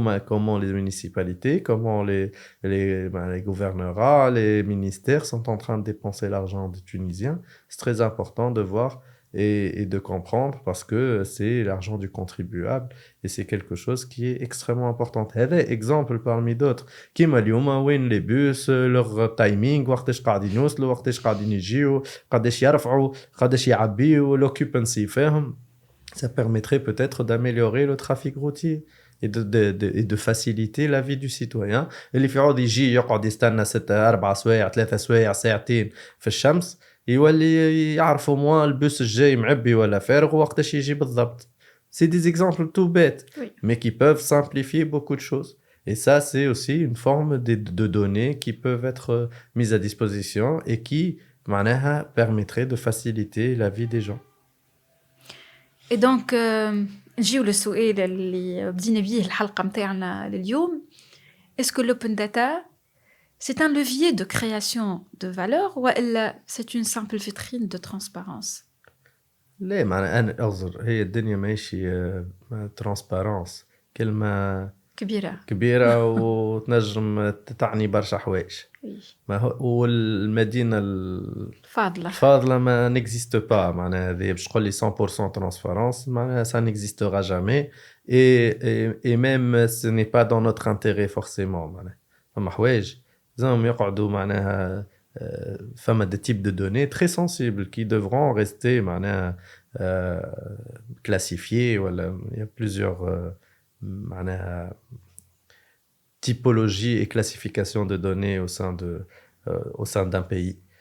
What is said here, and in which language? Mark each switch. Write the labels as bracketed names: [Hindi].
[French] Comment les municipalités, comment les gouvernorats, les ministères sont en train de dépenser l'argent des Tunisiens. C'est très important de voir et de comprendre parce que c'est l'argent du contribuable et c'est quelque chose qui est extrêmement important. هذا exemple parmi d'autres. [Arabic] كيما اليوم وين [French] les bus, leur timing, [Arabic] وقتاش قاعدين يوصلوا, وقتاش قاعدين يجيو, قداش يرفعوا, قداش يعبيوا, l'occupancy فيهم. [French] Ça permettrait peut-être d'améliorer le trafic routier et de faciliter la vie du citoyen. [Arabic] اللي في عود يجي يقعد يستنى 4 سوايع 3 سوايع ساعتين في الشمس يولي يعرف [French] au moins [Arabic] البوس الجاي معبي ولا فارغ وقتاش يجي بالضبط. [French] C'est des exemples tout bêtes, Oui. mais qui peuvent simplifier beaucoup de choses. Et ça, c'est aussi une forme de données qui peuvent être mises à disposition et qui معناها permettrait de faciliter la vie des gens. [Arabic] Et donc نجيو للسؤال اللي بدينا بيه الحلقة متاعنا لليوم. [French] Est-ce que l'open data c'est un levier de création de valeur ou c'est une simple vitrine de transparence? [Arabic] ليه معناها أنا أعذر هي الدنيا ماشي ترانسبارانس كلمة كبيرة كبيرة وتنجم تعني برشا حوايج. ما هو والمدينة فاضلة الفاضلة ما [French] n'existe pas [Arabic] معناها هذه باش تقول لي [French] 100% transparence معناها ça n'existera jamais et même ce n'est pas dans notre intérêt forcément [Arabic] معناها فما حوايج لازم يقعدوا معناها فما [French] des types de données très sensibles qui devront rester معناها classifiés ولا il y a plusieurs معناها typologie et classification de données au sein d'un pays.